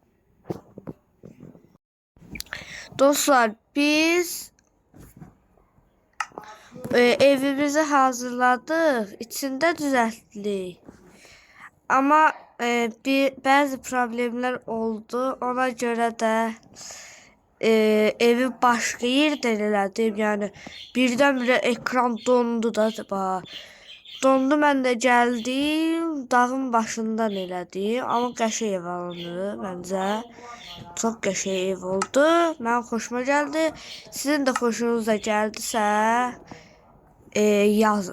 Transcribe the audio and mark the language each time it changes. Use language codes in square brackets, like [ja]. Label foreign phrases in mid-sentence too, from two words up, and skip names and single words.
[tr] Dostlar biz evimizi hazırladık. İçinde düzelttik. Ama bazı problemler oldu. Ona göre de evi başka yerden elədim. [az] Yani birdən-birə ekran dondu da. Dondu, mən də gəldim, dağın başından elədim. Amma qəşəng ev alındı məncə. Çox qəşəng ev oldu. Mənim xoşuma gəldi. Sizin də xoşunuza gəldisə yazın.